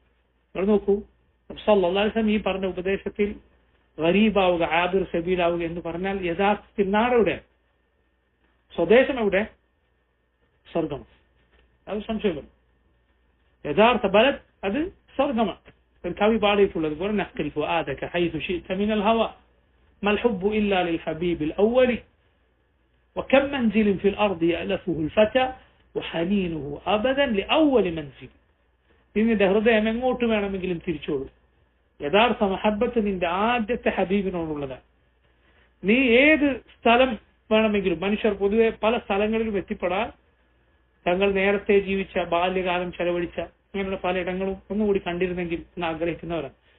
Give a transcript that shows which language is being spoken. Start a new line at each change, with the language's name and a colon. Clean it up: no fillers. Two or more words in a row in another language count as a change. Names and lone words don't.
Malayalam: നിങ്ങൾ നോക്കൂ, നബി
Arabic: صلى الله عليه وسلم
Malayalam: ഈ പറഞ്ഞ ഉപദേശത്തിൽ ഗരീബാവുക, ആബിർ സബീലാവുക എന്ന് പറഞ്ഞാൽ യഥാർത്ഥത്തിൽ നാടെവിടെ, സ്വദേശം എവിടെ? സ്വർഗം. അത് സംശയമില്ല. യഥാർത്ഥ ബലത് അത് സ്വർഗമാണ്. ഒരു കവി പാടിയിട്ടുള്ളത് പോലെ
Arabic: نقل فؤادك حيث شئت من الهوى. ما الحب إلا للحبيب الأول وكم منزل في الأرض يألفه الفتى وحنينه أبدا لأول منزل.
Malayalam: നിന്റെ ഹൃദയം എങ്ങോട്ട് വേണമെങ്കിലും തിരിച്ചോളൂ. യഥാർത്ഥ മഹബത്ത് നിന്റെ ആദ്യത്തെ ഹബീബിനോടുള്ളതാണ്. നീ ഏത് സ്ഥലം വേണമെങ്കിലും, മനുഷ്യർ പൊതുവെ പല സ്ഥലങ്ങളിലും എത്തിപ്പെടാൻ തങ്ങൾ നേരത്തെ ജീവിച്ച ബാല്യകാലം ചെലവഴിച്ച അങ്ങനെയുള്ള പലയിടങ്ങളും ഒന്നുകൂടി കണ്ടിരുന്നെങ്കിൽ എന്ന് ആഗ്രഹിക്കുന്നവരാണ്.